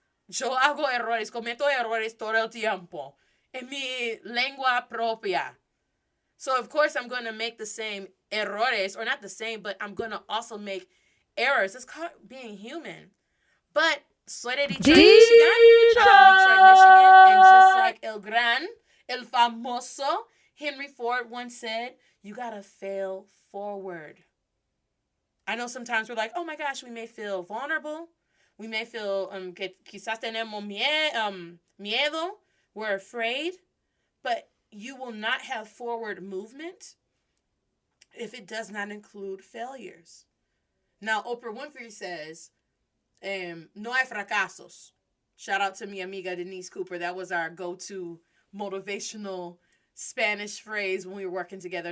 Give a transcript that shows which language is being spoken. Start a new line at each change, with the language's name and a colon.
Spanish: Yo hago errores, cometo errores todo el tiempo en mi lengua propia.
English: So, of course, I'm going to make the same errores, or not the same, but I'm going to also make errors. It's called being human. But
Spanish: soy de
English: Detroit, Michigan, and just like
Spanish: El famoso
English: Henry Ford once said, you gotta fail forward. I know sometimes we're like, oh my gosh, we may feel vulnerable. We may feel
Spanish: que quizás tenemos miedo.
English: We're afraid. But you will not have forward movement if it does not include failures. Now, Oprah Winfrey says,
Spanish: no hay fracasos.
English: Shout out to
Spanish: mi amiga
English: Denise Cooper. That was our go-to motivational Spanish phrase when we were working together.